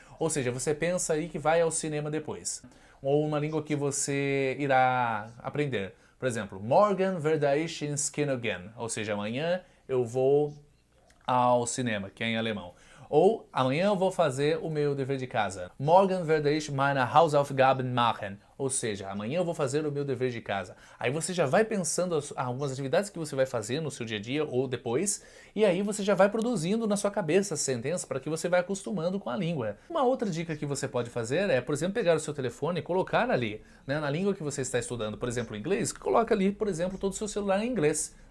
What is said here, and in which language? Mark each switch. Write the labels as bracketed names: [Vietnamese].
[Portuguese] Ou seja, você pensa aí que vai ao cinema depois, ou uma língua que você irá aprender. Por exemplo, [German] morgen werde ich ins Kino gehen, [Portuguese] ou seja, amanhã eu vou ao cinema, que é em alemão. Ou amanhã eu vou fazer o meu dever de casa. [German] Morgen werde ich meine Hausaufgaben machen. [Portuguese] Ou seja, amanhã eu vou fazer o meu dever de casa. Aí você já vai pensando algumas atividades que você vai fazer no seu dia a dia ou depois, e aí você já vai produzindo na sua cabeça as sentenças para que você vá acostumando com a língua. Uma outra dica que você pode fazer é, por exemplo, pegar o seu telefone e colocar ali, né, na língua que você está estudando, por exemplo, inglês, coloca ali, por exemplo, todo o seu celular em inglês.